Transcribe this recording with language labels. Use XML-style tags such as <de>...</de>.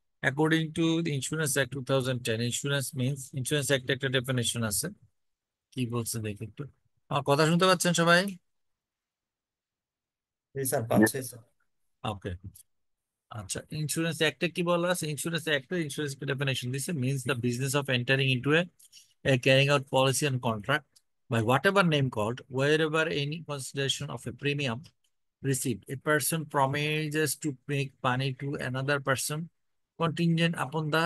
<en>According to the Insurance Act 2010, insurance means Insurance Act</en> <bn>একটা definition আছে, কি বলছে দেখি একটু। আমার কথা শুনতে পাচ্ছেন সবাই? স্যার পাচ্ছে স্যার। ওকে, আচ্ছা, ইন্স্যুরেন্স অ্যাক্টে কি বলা আছে? ইন্স্যুরেন্স অ্যাক্টে ইন্স্যুরেন্স ডেফিনেশন দিছে,</bn> <en>means the business of entering into a carrying out policy and contract by whatever name called, wherever any consideration of a premium received, a person promises to make money to another person contingent upon</en>